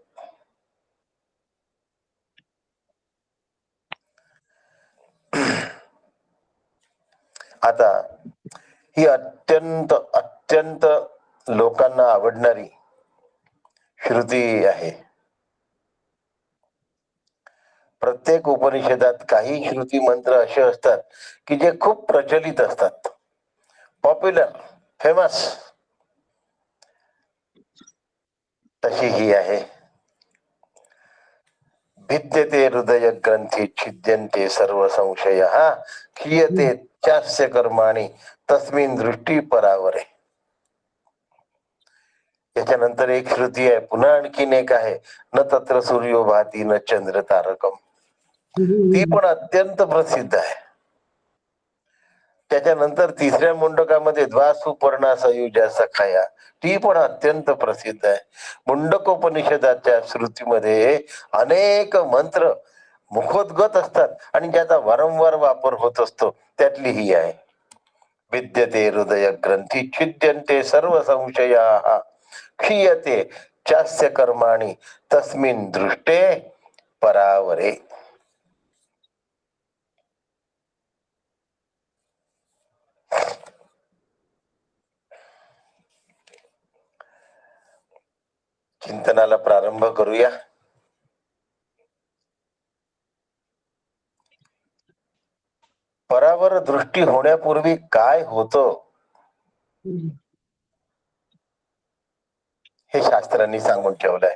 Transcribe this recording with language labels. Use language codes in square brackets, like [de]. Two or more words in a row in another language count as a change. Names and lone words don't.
[mr] आता ही अत्यंत अत्यंत लोकांना आवडणारी श्रुती आहे. प्रत्येक उपनिषदात काही श्रुती मंत्र असे असतात की जे खूप प्रचलित असतात, [en] popular, famous. [mr] तशी ही आहे, [sa] भिद्यते हृदय ग्रंथी छिद्यन्ते सर्व संशयः क्षीयते चास्य कर्माणि तस्मिन् दृष्टी परावरे. [mr] याच्यानंतर एक श्रुती आहे, पुन्हा आणखीन एक आहे, [sa] न तत्र सूर्यो भाती न चंद्र तारकम. [mr] ती पण अत्यंत प्रसिद्ध आहे. त्याच्यानंतर तिसऱ्या मुंडकामध्ये [sa] द्वासुपर्णा सयुजा सखाया, [mr] ती पण अत्यंत प्रसिद्ध आहे. मुंडकोपनिषदाच्या श्रुतीमध्ये अनेक मंत्र मुखोद्गत असतात आणि ज्याचा वारंवार वापर होत असतो, त्यातली ही आहे, [sa] विद्यते हृदय ग्रंथी छिद्यन्ते सर्व संशयाः क्षीयते चास्य कर्माणि तस्मिन् दृष्टे परावरे. [mr] चिंतनाला प्रारंभ करूया. परावर दृष्टी होण्यापूर्वी काय होतं हे शास्त्रांनी सांगून ठेवलंय.